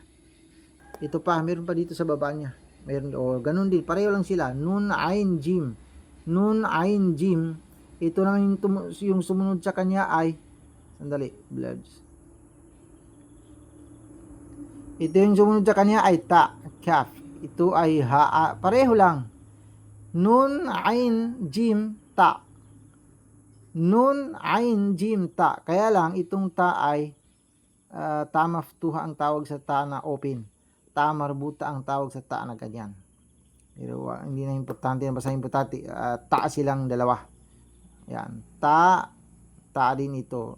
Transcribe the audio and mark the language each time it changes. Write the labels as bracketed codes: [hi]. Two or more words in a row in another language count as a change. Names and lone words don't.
[tl] Ito pa, meron pa dito sa baba niya. Meron, o ganun din, pareho lang sila. Nun, ain, jim. Nun, ain, jim. Ito naman yung sumunod sa kanya ay, sandali, bloods. Ito yung sumunod sa kanya ay ta, kaf. Ito ay ha, pareho lang. Nun, ain, jim, ta. Nun, ain, jim, ta. Kaya lang, itong ta ay [ar] تاء مفتوحة [tl] ang tawag sa ta na open. [ar] تاء مربوطة [tl] ang tawag sa ta na ganyan. Pero hindi na importante, basta importante, ta silang dalawa. Yan. Ta din ito.